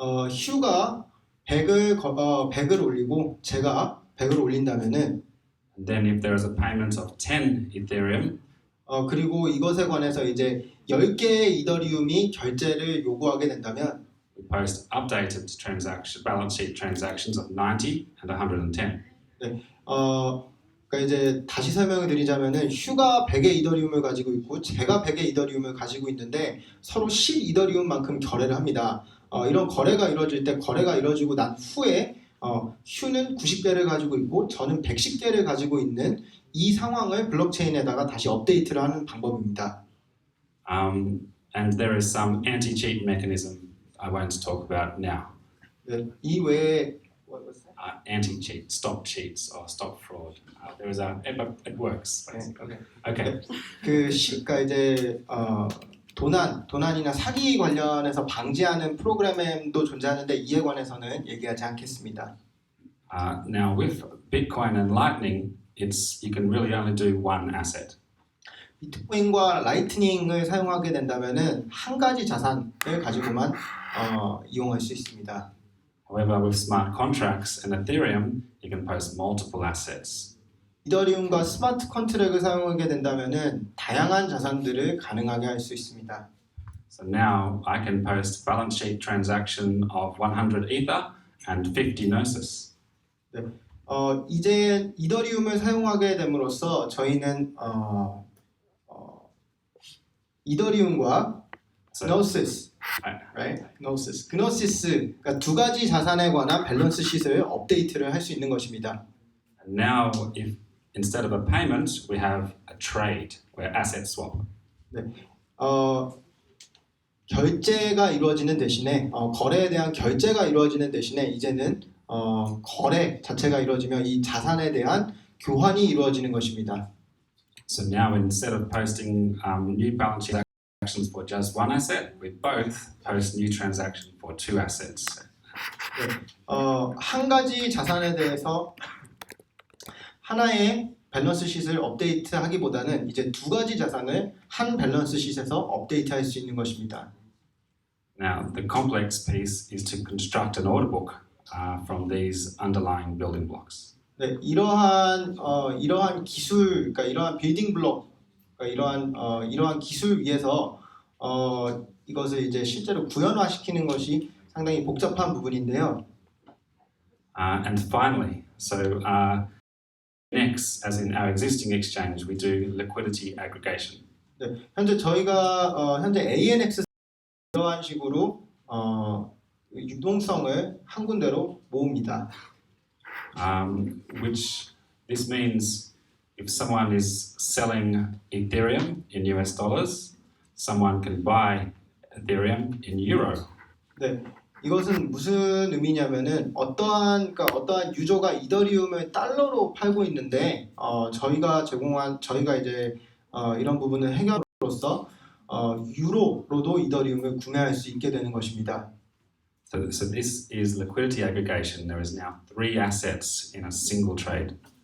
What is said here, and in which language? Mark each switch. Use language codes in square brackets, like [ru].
[ko] 휴가 100을 올리고 제가 100을 올린다면은 [en] and then if there is a payment of 10 Ethereum, [ko] 그리고 이것에 관해서 이제 10개의 이더리움이 결제를 요구하게 된다면 [en] we post updated balance sheet transactions of 90 and 110. [ko] 네, 그러니까 이제 다시 설명을 드리자면은 휴가 100의 이더리움을 가지고 있고 제가 100의 이더리움을 가지고 있는데 서로 10 이더리움만큼 거래를 합니다. 이런 거래가 이루어질 때 거래가 이루어지고 난 후에 휴는 90개를 가지고 있고 저는 110개를 가지고 있는 이 상황을 블록체인에다가 다시 업데이트를 하는 방법입니다. [en] And there is some anti-cheat mechanism I won't talk about now. [ko] 네, 이 외에 [en] anti-cheat, stop cheats or stop fraud. There is it works. [ko] Okay. 그러니까 이제 도난이나 사기 관련해서 방지하는 프로그램도 존재하는데 이에 관해서는 얘기하지 않겠습니다. [en] Now with Bitcoin and Lightning, you can really only do one asset. [ko] 비트코인과 라이트닝을 사용하게 된다면은 한 가지 자산을 가지고만 이용할 수 있습니다. [en] However, with smart contracts and Ethereum, you can post multiple assets. [ko] 이더리움과 스마트 컨트랙을 사용하게 된다면은 다양한 자산들을 가능하게 할 수 있습니다. [en] So now I can post balance sheet transaction of 100 Ether and 50 Gnosis. [ko] 네. 이제 이더리움을 사용하게 됨으로써 저희는 이더리움과 Gnosis, right? Gnosis, 그러니까 두 가지 자산에 관한 밸런스 시트를 업데이트를 할 수 있는 것입니다. [en] And now, if instead of a payment, we have a trade, where asset swap. [ko] 네. 결제가 이루어지는 대신에 거래에 대한 결제가 이루어지는 대신에 이제는 거래 자체가 이루어지며 이 자산에 대한 교환이 이루어지는 것입니다. [en] So now, instead of posting new balance sheet transactions for just one asset, we both post new transaction for two assets. [ko] 네. 한 가지 자산에 대해서 하나의 밸런스 시트를 업데이트하기보다는 이제 두 가지 자산을 한 밸런스 시트에서 업데이트할 수 있는 것입니다. [en] Now, the complex piece is to construct an order book from these underlying building blocks. [ko] 네, 이러한 기술, 그러니까 이러한 빌딩 블록, 그러니까 이러한 기술 위에서 이것을 이제 실제로 구현화시키는 것이 상당히 복잡한 부분인데요. [en] And finally, so next, as in our existing exchange, we do liquidity aggregation. [ko] 네, 현재 저희가 현재 ANX 이러한 식으로 유동성을 한 군데로 모읍니다. [en] Which this means if someone is selling Ethereum in US dollars, someone can buy Ethereum in euro. [ko] 네, 이것은 무슨 의미냐면은 어떠한 유저가 이더리움을 달러로 팔고 있는데 저희가 이제 이런 부분을 해결함으로써 유로로도 이더리움을 구매할 수 있게 되는 것입니다. [en] So this is liquidity aggregation. There is now 3 assets in a single trade.